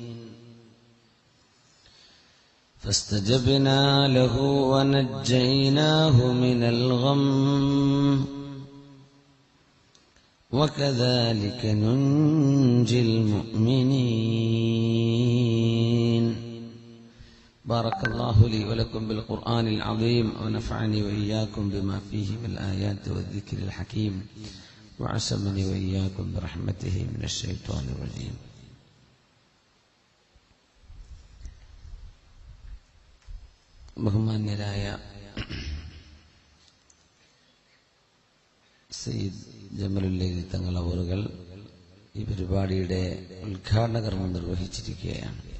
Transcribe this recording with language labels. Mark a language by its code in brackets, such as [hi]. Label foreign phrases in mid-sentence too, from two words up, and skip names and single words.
[ar] فاستجبنا له ونجيناه من الغم، وكذلك ننجي المؤمنين. بارك الله لي ولكم بالقرآن العظيم، ونفعني وإياكم بما فيه من الآيات والذكر الحكيم، وعصمني وإياكم برحمته من الشيطان الرجيم. [ml] ബഹുമാന്യരായ സയ്യിദ് ജമലുല്ലൈൽ തങ്ങൾ അവറുകൾ ഈ പരിപാടിയുടെ ഉദ്ഘാടന കർമ്മം നിർവഹിച്ചിരിക്കുകയാണ്.